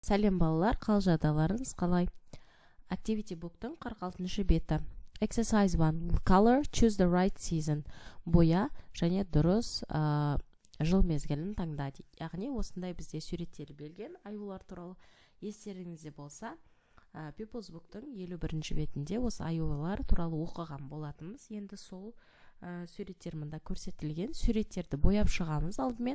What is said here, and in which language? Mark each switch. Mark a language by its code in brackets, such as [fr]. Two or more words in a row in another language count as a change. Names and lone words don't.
[kk] Сәлем балалар, қал жағдайларыңыз қалай? [en] Activity book'тың [kk] 46-шы беті. Exercise 1. [en] Color, choose the right season. [kk] Боя және дұрыс жыл мезгілін таңда дейді. Яғни осындай бізде суреттер берілген аюлар туралы. Естеріңізде болса, People's Book'тың 51-ші бетінде осы аюлар туралы оқыған болатынбыз. Енді сол суреттер мұнда көрсетілген. Суреттерді бояп шығамыз алдымен.